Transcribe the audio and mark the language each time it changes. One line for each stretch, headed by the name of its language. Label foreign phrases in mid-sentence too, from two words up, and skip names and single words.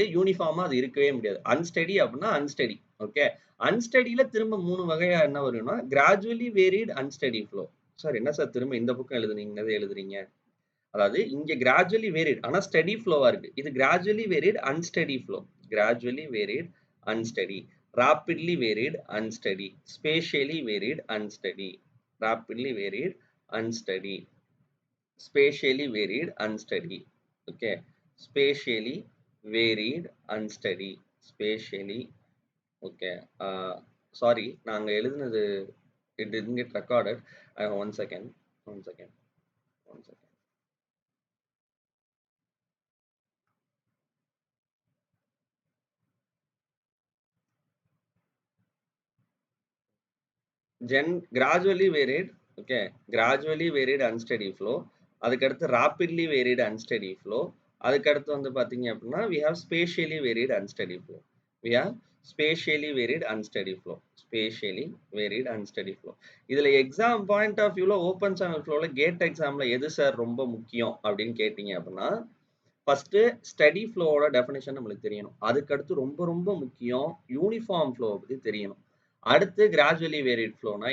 Tamil: யூனிஃபார்மா அது இருக்கவே முடியாது அன்ஸ்டடி அப்படின்னா அன்ஸ்டடி ஓகே அன்ஸ்டடியில திரும்ப 3 வகையா என்ன வரும்னா
English: gradually varied unsteady flow sir
Tamil: என்ன சார் திரும்ப இந்த பக்கம் எழுதுறீங்க அதாவது இங்க
English: gradually varied ஆனா steady flow இருக்கு இது gradually varied unsteady flow gradually varied unsteady rapidly varied unsteady spatially varied unsteady rapidly varied unsteady spatially varied unsteady okay spatially varied unsteady spatially okay sorry
Tamil: நாங்க எழுதுனது
English: it didn't get recorded one second gradually varied okay gradually varied unsteady flow அதுக்கடுத்து rapidly varied unsteady flow
Tamil: அதுக்கடுத்து வந்து பாத்தீங்க அப்படின்னா
English: we have spatially varied unsteady flow we have spatially varied unsteady flow spatially varied unsteady flow இதுல exam point of view open channel flow GATE exam
Tamil: எது சார் ரொம்ப முக்கியம் அப்படின்னு கேட்டீங்க அப்படின்னா
English: first steady flow definition
Tamil: நம்மளுக்கு தெரியணும் அதுக்கடுத்து ரொம்ப ரொம்ப முக்கியம்
English: uniform flow
Tamil: பத்தி தெரியணும் அடுத்து
English: gradually varied flow